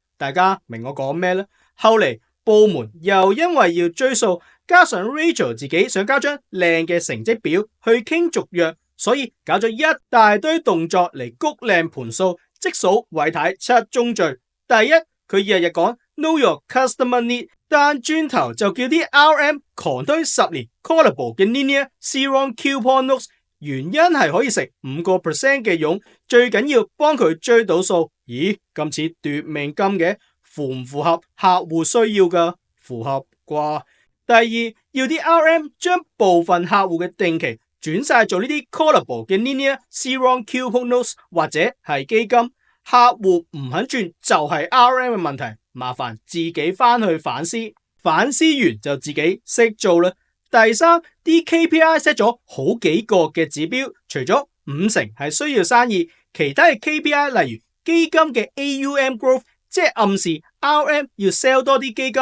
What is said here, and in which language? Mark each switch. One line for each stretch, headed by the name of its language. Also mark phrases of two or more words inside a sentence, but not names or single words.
Cantonese: 大家明我講咩啦？後嚟部門又因為要追數，加上 Rachel 自己想交張靚嘅成績表去傾續約，所以搞咗一大堆動作嚟谷靚盤數，即數偉太7宗罪。第一，佢日日講
English: Know your customer need，
Cantonese: 但轉頭就叫啲 RM 狂推10年 callable 嘅
English: linear zero coupon notes，
Cantonese: 原因係可以食5% 嘅佣，最緊要幫佢追到數。咦，咁似奪命金嘅？符唔符合客戶需要㗎？符合啩。第二，要啲 RM 將部分客戶嘅定期轉晒做呢啲 callable 嘅
English: linear zero coupon notes
Cantonese: 或者係基金。客戶唔肯轉就係 RM 嘅問題，麻煩自己翻去反思，反思完就自己識做啦。第三，啲
English: KPI set
Cantonese: 咗好幾個嘅指標，除咗50%係需要生意，其他嘅 KPI 例如基金嘅
English: AUM growth，
Cantonese: 即係暗示 RM 要 sell 多啲基金。